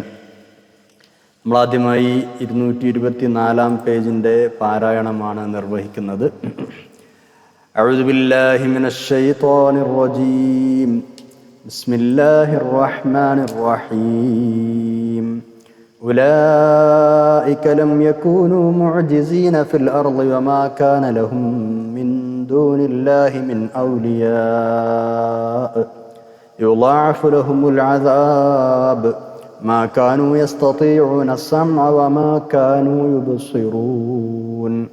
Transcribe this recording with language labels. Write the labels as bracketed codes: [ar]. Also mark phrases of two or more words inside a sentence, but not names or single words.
[ml] നമ്മൾ ആദ്യമായി 224 പേജിന്റെ പാരായണമാണ് നിർവഹിക്കുന്നത്. [ar] أعوذ بالله من الشيطان الرجيم. بسم الله الرحمن الرحيم. أولئك لم يكونوا معجزين في الأرض وما كان لهم من دون الله من أولياء يضاعف لهم العذاب ما كانوا يستطيعون السمع وما كانوا يبصرون